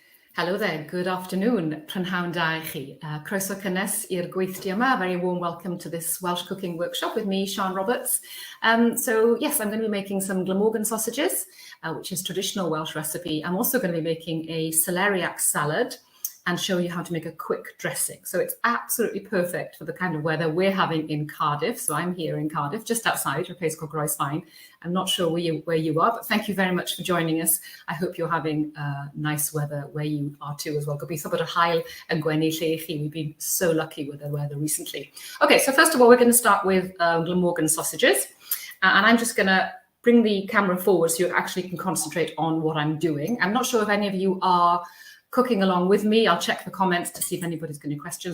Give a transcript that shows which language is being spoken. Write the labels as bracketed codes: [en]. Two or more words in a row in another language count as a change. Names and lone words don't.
[en] Hello there, good afternoon. [cy] Prynhawn da I chi. Croeso cynnes i'r gweithdy yma. [en] Very warm welcome to this Welsh cooking workshop with me, Sian Roberts. So yes, I'm going to be making some Glamorgan sausages, which is traditional Welsh recipe. I'm also going to be making a Celeriac salad and show you how to make a quick dressing. So it's absolutely perfect for the kind of weather we're having in Cardiff. So I'm here in Cardiff, just outside a place called Groesfine. I'm not sure where you are, but thank you very much for joining us. I hope you're having nice weather where you are too as well. [cy] Gobeithio bod yr haul yn gwenu lle I chi. [en] We've been so lucky with the weather recently. Okay, so first of all, we're going to start with Glamorgan sausages. And I'm just going to bring the camera forward so you actually can concentrate on what I'm doing. I'm not sure if any of you are cooking along with me. I'll check the comments to see if anybody's got any questions.